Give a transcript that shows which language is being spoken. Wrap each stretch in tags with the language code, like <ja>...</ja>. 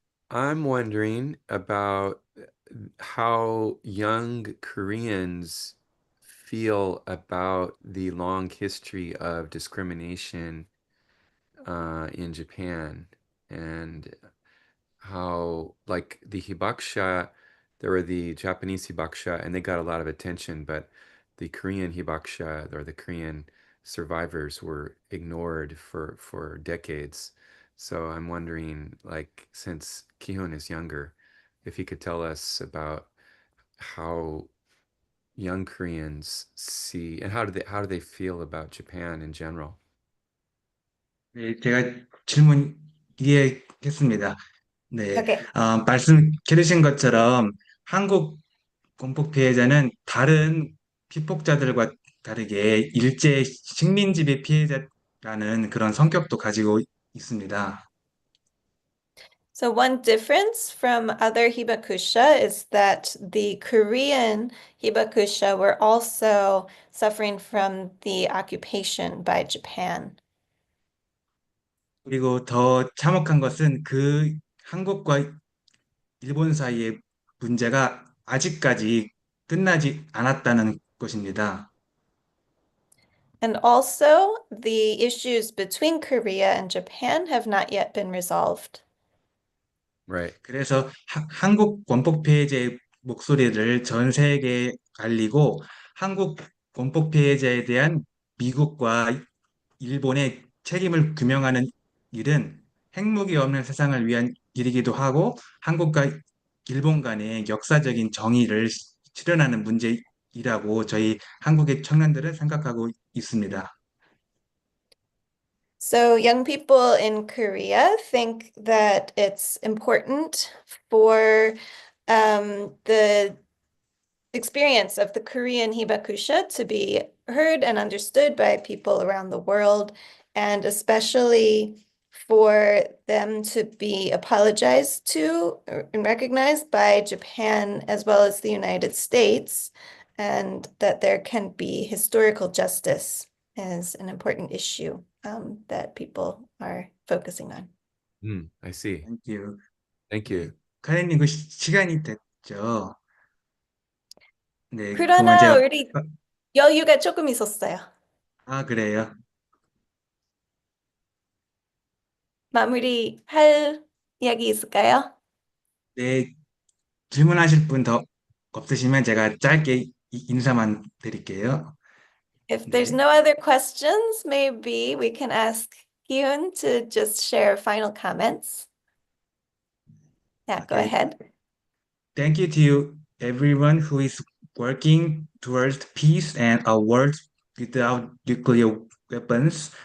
<en>I'm wondering about how young Koreans feel about the long history of discrimination in Japan, and how, like, the hibakusha, there were the Japanese hibakusha, and they got a lot of attention, but the Korean hibakusha, or the Korean survivors, were ignored for decades. So I'm wondering, like, since Kihun is younger, if he could tell us about how young Koreans see, and how do they feel about Japan in general?</en> <ko>네, 제가 질문 이해했습니다. 네,</ko> <en>Okay.</en> <ko>말씀해 주신 것처럼 한국 공포 피해자는 다른 피폭자들과 다르게 일제 식민지배 피해자라는 그런 성격도 가지고 있습니다.</ko> <en>So one difference from other hibakusha is that the Korean hibakusha were also suffering from the occupation by Japan.</en> <ko>그리고 더 참혹한 것은 그 한국과 일본 사이의 문제가 아직까지 끝나지 않았다는 것입니다.</ko> <en>And also, the issues between Korea and Japan have not yet been resolved. Right.</en> <ko>그래서 한국 원폭 피해자의 목소리를 전 세계에 알리고 한국 원폭 피해자에 대한 미국과 일본의 책임을 규명하는 일은 핵무기 없는 세상을 위한 일이기도 하고 한국과 일본 간의 역사적인 정의를 실현하는 문제이라고 저희 한국의 청년들은 생각하고 있습니다.</ko> <en>So young people in Korea think that it's important for the experience of the Korean hibakusha to be heard and understood by people around the world, and especially for them to be apologized to and recognized by Japan as well as the United States, and that there can be historical justice is an important issue that people are focusing on. I see. Thank you. Thank you.</en> <ko>카렌님 그 시간이 됐죠? 네, 그러면 제가 우리 여유가 조금 있었어요. 그래요. 마무리할 이야기 있을까요? 네, 질문하실 분 더 없으시면 제가 짧게 인사만 드릴게요.</ko> <en>If there's no other questions, maybe we can ask Hyun to just share final comments. Yeah, go ahead. Thank you to you, everyone who is working towards peace and a world without nuclear weapons.</en>